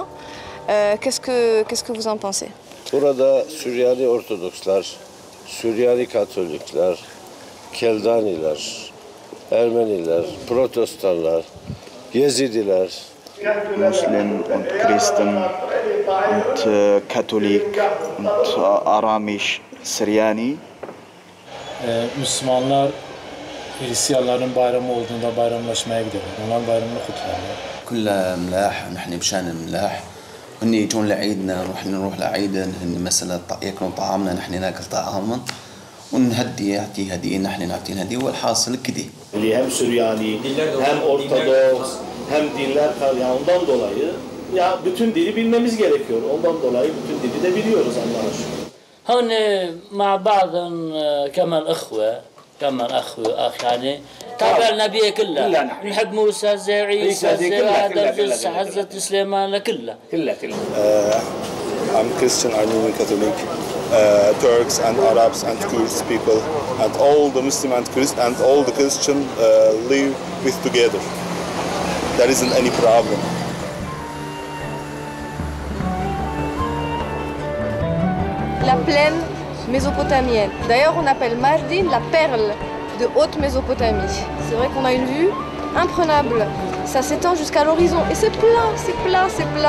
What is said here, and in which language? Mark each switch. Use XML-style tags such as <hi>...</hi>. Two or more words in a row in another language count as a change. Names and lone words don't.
<fr>Qu'est-ce que vous en pensez?</fr> <tr>Burada Süryani Ortodokslar, Süryani Katolikler, Keldaniler, Ermeniler, Protestanlar, Yezidiler.</tr> <de>Muslim und Christen und Katholik und Aramisch, Süryani.</de> <tr>Müslümanlar Hristiyanların bayramı olduğunda bayramlaşmaya gidiyorlar. Onların bayramını kutlarlar.</tr> <ar>كلها ملاح ونحن بشان ملاح هن يجون لعيدنا نروح لعيدنا هن مثلا ياكلون طعامنا نحن ناكل طعامهم ونهدي يعطي هديه نحن نعطي هديه والحاصل كده.</ar> <tr>Hem Süryani hem Ortodoks hem dinler yani ondan dolayı ya bütün dili bilmemiz gerekiyor. Ondan dolayı bütün dili de biliyoruz Allah'a şükür.</tr> <ar>هون مع بعضهم كمان اخوه كمان اخ يعني تابع النبي كلها نحب موسى زي عيسى زي هذا حزة سليمان كلها</ar> <en>I'm Christian, Armenian Catholic, Turks and Arabs and Kurds people and all the Muslim and Christian and all the Christian live with together. There isn't any problem.</en> <fr>La plaine mésopotamienne. D'ailleurs, on appelle Mardin la perle de Haute-Mésopotamie. C'est vrai qu'on a une vue imprenable. Ça s'étend jusqu'à l'horizon. Et c'est plat, c'est plat, c'est plat.</fr>